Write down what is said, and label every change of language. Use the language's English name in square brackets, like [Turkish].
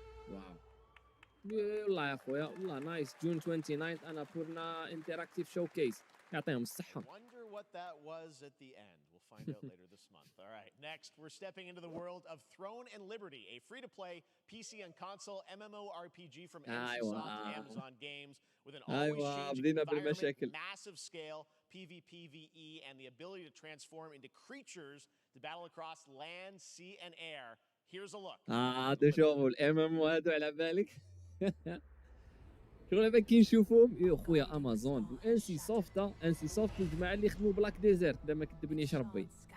[Arabic] واو والله يا اخويا والله نايس. جون 29 انا بورنا انتراكتيف شو كيس يعطيهم الصحه. [English] Wonder what that was at the end. We'll find out later this month. All right, next we're stepping into the world of Throne and Liberty, a free-to-play PC and console MMORPG from NCSoft and Amazon Games with an always changing environment, massive scale, PvPvE, and the ability to transform into creatures to battle across land, sea, and air. Here's a look. [Arabic] هذا شوفوا الام ام هادو على بالك. شغل بالك كي نشوفوهم يا خويا امازون وانسي سوفت. انسي سوفت الجماعه اللي خدموا بلاك ديزيرت بلا ما كذبنيش ربي.